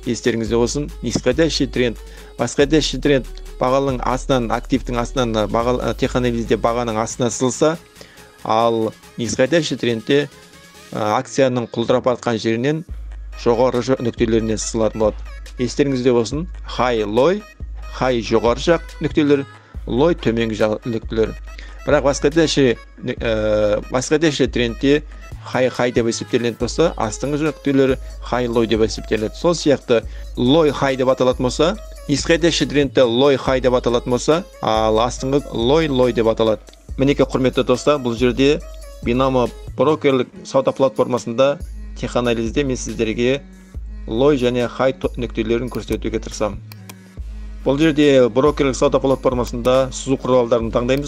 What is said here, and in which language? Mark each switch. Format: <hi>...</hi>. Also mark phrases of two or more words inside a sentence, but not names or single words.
<kk>Естеріңізде болсын,</kk> <ru>нисходящий тренд, восходящий тренд</ru> <kk>бағаның астынан, активтің астынан, теханализде бағаның астынан сызылса, ал нисходящий трендте акцияның құлдырап жатқан жерінен жоғары нүктелеріне сызылатын болады. Естеріңізде болсын, high жоғары жақ нүктелер, low төменгі жақ нүктелер. Бірақ восходящий трендте high деп есептелінетін болса, астыңғы нүктелері</kk> <en>high low</en> <kk>деп есептелінеді. Сол сияқты</kk> <en>low high</en> <kk>деп аталатын болса, нисходящий трендте</kk> <en>low high</en> <kk>деп аталатын болса, ал астыңғы low деп аталады. Мінекей құрметті достар, бұл жерде Binomo брокерлік сауда платформасында теханализде мен сіздерге low және high нүктелерін көрсетуге тырысамын. Бұл жерде брокерлік сауда платформасында сызу құралдарын таңдаймыз.</kk>